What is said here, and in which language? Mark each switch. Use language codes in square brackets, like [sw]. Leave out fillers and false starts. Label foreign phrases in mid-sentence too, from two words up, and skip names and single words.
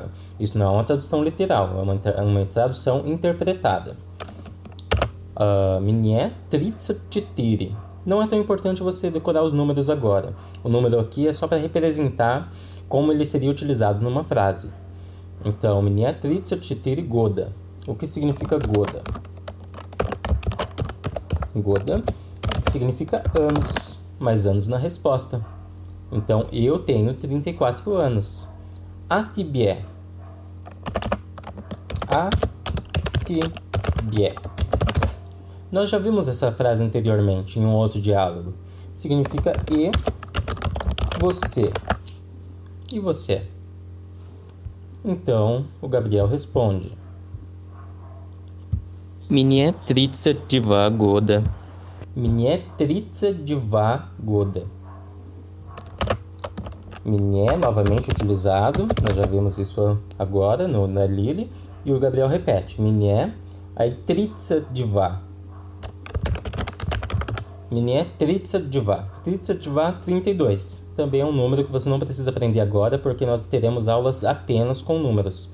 [pt] Isso não é uma tradução literal, é uma tradução interpretada. [ru] Мне 34. [pt] Não é tão importante você decorar os números agora. O número aqui é só para representar como ele seria utilizado numa frase. Então, [ru] мне 34 года. [pt] O que significa года? Года significa anos, mas anos na resposta. Então, eu tenho 34 anos. [ru] A тебе? A тебе. [pt] Nós já vimos essa frase anteriormente em um outro diálogo. Significa e você. E você? Então, o Gabriel responde. [ru] Мне 32 года. Мне 32 года. [pt] Мне, novamente utilizado. Nós já vimos isso agora na Lili. E o Gabriel repete. Мне, aí 32. [ru] Мне 32. [pt] 32, 32. Também é um número que você não precisa aprender agora, porque nós teremos aulas apenas com números.